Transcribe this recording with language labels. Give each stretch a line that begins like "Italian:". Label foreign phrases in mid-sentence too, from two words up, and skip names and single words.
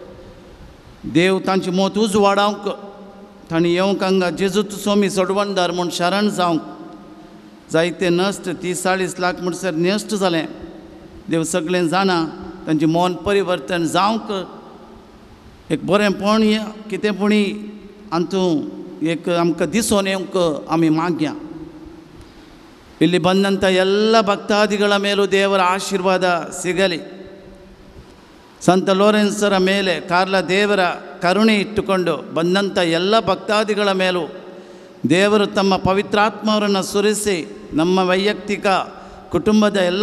Konkani: देव तांची मोत उज वाडोवंक तांणी येवंक हांगा जेजूत स्वामी सोडवणदार म्हूण शरण जावंक जायते नश्ट 30-40 लाख म्हणसर नश्ट जालें देव सगळें जाणा तांचें मन परिवर्तन जावंक एक बरेंपण कितें पुणी हातूं एक आमकां दिसून येवंक आमी मागया
Kannada: ಇಲ್ಲಿ ಬಂದಂಥ ಎಲ್ಲ ಭಕ್ತಾದಿಗಳ ಮೇಲೂ ದೇವರ ಆಶೀರ್ವಾದ ಸಿಗಲಿ ಸಂತ ಲೋರೆನ್ಸರ ಮೇಲೆ ಕಾರ್ಲ ದೇವರ ಕರುಣೆ ಇಟ್ಟುಕೊಂಡು ಬಂದಂಥ ಎಲ್ಲ ಭಕ್ತಾದಿಗಳ ಮೇಲೂ ದೇವರು ತಮ್ಮ ಪವಿತ್ರಾತ್ಮವರನ್ನು ಸುರಿಸಿ ನಮ್ಮ ವೈಯಕ್ತಿಕ ಕುಟುಂಬದ ಎಲ್ಲ